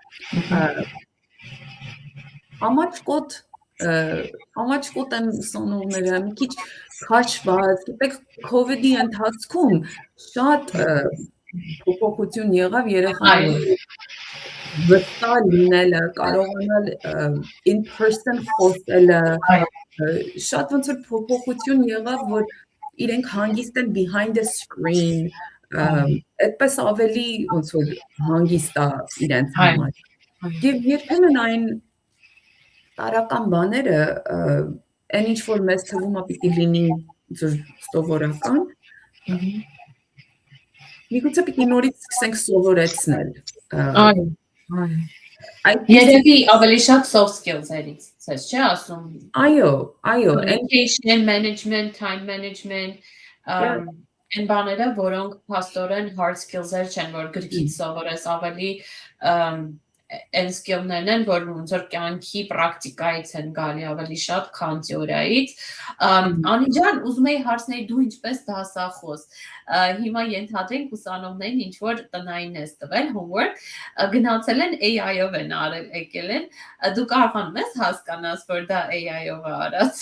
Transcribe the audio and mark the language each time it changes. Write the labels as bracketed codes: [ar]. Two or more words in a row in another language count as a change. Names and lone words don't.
[hy] ամաչկոտ են ուսանողները, մի քիչ քաշված, գիտեք, COVID-ի ընթացքում շատ փոփոխություն եղավ երեխաների վստահ լինելը, կարողանալ [en] in person [hy] խոսելը, շատ ոնց որ փոփոխություն եղավ, որ իրենք հանգիստ են [en] behind the screen, [hy] այդպես ավելի ոնց որ հանգիստ է իրենց համար։ Եվ երբեմն այն տարական բաները, այն ինչ որ մեզ թվում է պիտի լինի սովորական, միգուցե պիտի նորից սկսենք սովորեցնել։ Երևի ավելի շատ [en] soft skills- [hy] երից, ցես չէ ասում։ Այո, [en] Communication, management, time management, [hy] այն բաները, որոնք փաստորեն [en] hard skills- [hy] եր չեն, որ գրքից սովորես, ավելի այն skill-ներն են, որ ոնց որ կյանքի պրակտիկայից են գալի ավելի շատ, քան թեորիայից։ Անի ջան, ուզում եի հարցնել դու ինչպես դասախոս։ Հիմա ենթադրենք ուսանողներին ինչ որ տնային ես տվել, homework, գնացել են AI-ով են եկել են, դու կարողանում ես հասկանաս, որ դա AI-ով է արած։